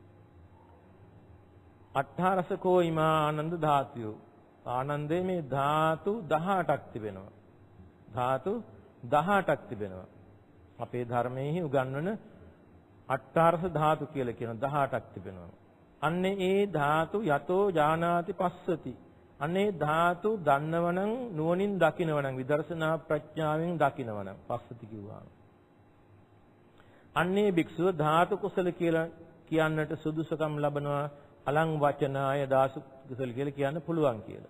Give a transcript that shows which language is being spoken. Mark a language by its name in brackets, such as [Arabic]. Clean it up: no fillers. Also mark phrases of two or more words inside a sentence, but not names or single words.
[Pali] අට්ඨාරසකෝ ඉමා ආනන්ද ධාතුයෝ. [Sinhala] ආනන්දේ මේ ධාතු 18ක් තිබෙනවා. ධාතු 18ක් තිබෙනවා. අපේ ධර්මයේ උගන්වන අට්ඨාරස ධාතු කියලා කියන 18ක් තිබෙනවා. අන්නේ ඒ [Pali] ධාතු යතෝ ජානාති පස්සති. [Sinhala] අන්නේ ධාතු දන්නවනම් නුවණින් දකිනවනම් විදර්ශනා ප්‍රඥාවෙන් දකිනවනම් පස්සති කිව්වා. අන්නේ භික්ෂුව ධාතු කුසල කියලා කියන්නට සුදුසුකම් ලබනවා. [Pali] අලං වචනාය දාසු කුසල [Sinhala] කියලා කියන්න පුළුවන් කියලා.